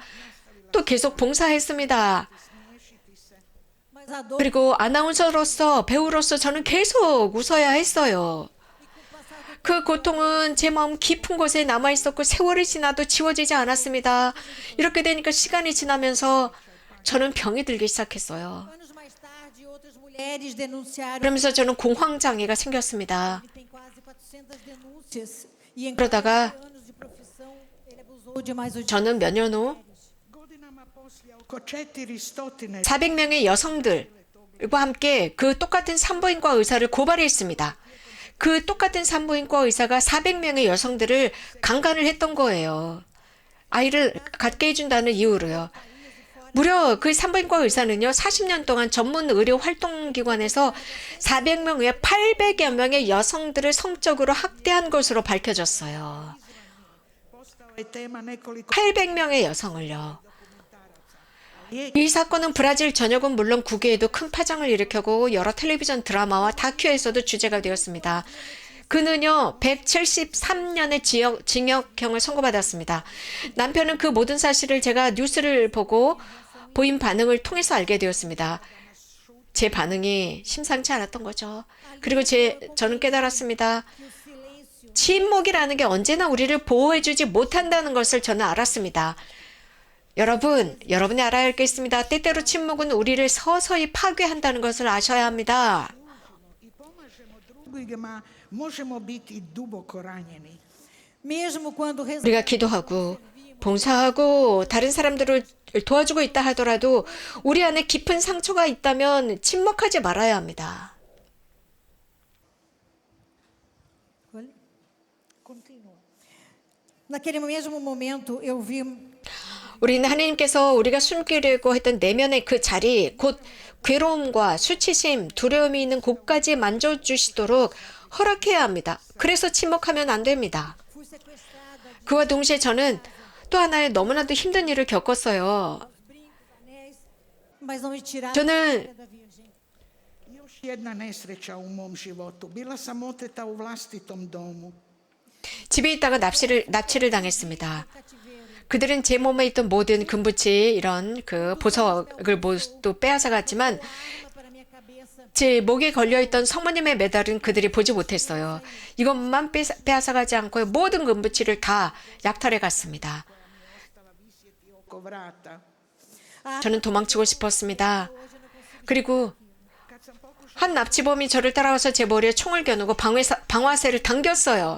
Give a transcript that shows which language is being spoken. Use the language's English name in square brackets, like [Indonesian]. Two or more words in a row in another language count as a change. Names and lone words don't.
[Korean] 또 계속 봉사했습니다. [Portuguese] Mas a dor [Korean] 그리고 아나운서로서 배우로서 저는 계속 웃어야 했어요. 그 고통은 제 마음 깊은 곳에 남아 있었고 세월이 지나도 지워지지 않았습니다. 이렇게 되니까 시간이 지나면서 저는 병이 들기 시작했어요. [Portuguese] anos mais tarde, outras mulheres denunciaram. [Korean] 그러면서 저는 공황장애가 생겼습니다. [Portuguese] Ele tem quase 400 denúncias e em [Korean] 그러다가 [Portuguese] 40 anos de profissão ele abusou de mais de [Korean] 저는 몇 년 후 [Croatian] godinama poslije oko 400 [Korean] 400명의 여성들과 함께 그 똑같은 산부인과 의사를 고발했습니다. 그 똑같은 산부인과 의사가 400명의 여성들을 강간을 했던 거예요. 아이를 갖게 해준다는 이유로요. 무려 그 산부인과 의사는요, 40년 동안 전문 의료 활동기관에서 400명 외에 800여 명의 여성들을 성적으로 학대한 것으로 밝혀졌어요. [Croatian] postao je tema nekoliko [Korean] 800명의 여성을요. 이 사건은 브라질 전역은 물론 국외에도 큰 파장을 일으켰고 여러 텔레비전 드라마와 다큐에서도 주제가 되었습니다. 그는요 173년의 징역형을 선고받았습니다. 남편은 그 모든 사실을 제가 뉴스를 보고 보인 반응을 통해서 알게 되었습니다. 제 반응이 심상치 않았던 거죠. 그리고 저는 깨달았습니다. 침묵이라는 게 언제나 우리를 보호해주지 못한다는 것을 저는 알았습니다. 여러분이 알아야 할 게 있습니다. 때때로 침묵은 우리를 서서히 파괴한다는 것을 아셔야 합니다. [Croatian] i pomažemo drugima, možemo biti duboko ranjeni. [Portuguese] Mesmo quando [Korean] 우리가 기도하고 봉사하고 다른 사람들을 도와주고 있다 하더라도 우리 안에 깊은 상처가 있다면 침묵하지 말아야 합니다. [Portuguese] naquele mesmo momento eu vi [Korean] 우리는 하나님께서 우리가 숨기려고 했던 내면의 그 자리, 곧 괴로움과 수치심, 두려움이 있는 곳까지 만져주시도록 허락해야 합니다. 그래서 침묵하면 안 됩니다. [Portuguese] fui sequestrada, [Korean] 그와 동시에 저는 또 하나의 너무나도 힘든 일을 겪었어요. [Portuguese] brincos, anéis, mas não me tiraram [Korean] 저는 [Portuguese] da Virgem. [Croatian] Još jedna nesreća u mom životu. Bila sam oteta u vlastitom domu. [Korean] 집에 있다가 납치를 당했습니다. 그들은 제 몸에 있던 모든 금붙이 이런 그 보석을 모두 빼앗아 갔지만 [Portuguese] Para minha cabeça [Korean] 제 목에 걸려있던 성모님의 메달은 그들이 보지 못했어요. 이것만 빼앗아가지 않고 모든 금부치를 다 약탈해 갔습니다. 저는 도망치고 싶었습니다. 그리고 한 납치범이 저를 따라와서 제 머리에 총을 겨누고 방화쇠를 당겼어요.